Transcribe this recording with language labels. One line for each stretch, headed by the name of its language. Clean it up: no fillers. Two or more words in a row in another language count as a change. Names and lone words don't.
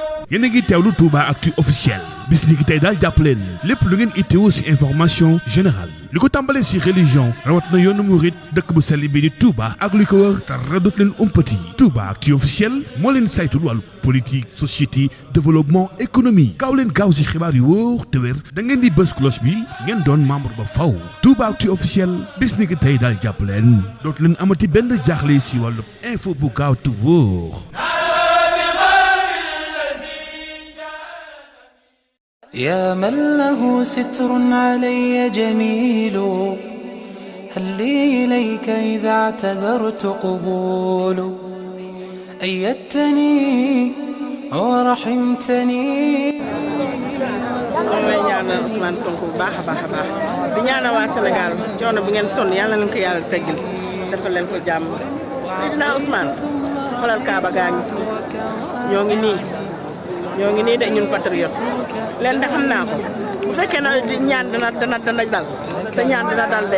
Wolof: yéen a ngi teewlu Touba Actu officiel bis ni ki tey daal jàpp leen lépp lu ngeen itteewu ci
French: information générale
Wolof: li ko tàmbalee ci religion rawat na yoonu murit dëkk bu sell bi di Touba ak li ko wër dara dootu leen umpati Touba Actu officiel moo leen saytul wàllu
French: politique société développement économie
Wolof: gaaw leen gaaw ci xibaar yu wóor te wér da ngeen di bës cloche bi ngeen doon membre ba faw Touba Actu officiel bis ni ki tey daal jàpp leen dootu leen amati benn jaaxle ci wàllu info bu gaaw te wóor.
Arabic: يا من له ستر علي جميل هل لي إليك إذا اعتذرت قبول أيدتني ورحمتني.
Wolof: may ñaanal Ousmane Sonko bu baax a baax a baax di ñaanal waa Sénégal coono bi ngeen sonn yàlla na leen ko yàlla teggil defal leen ko jàmm président Ousmane xoolal Kaaba gaa ngi fi ñoo ngi nii de ñun patriote leen de xam naa ko bu fekkee na ñaan dana dal sa ñaan dina dal de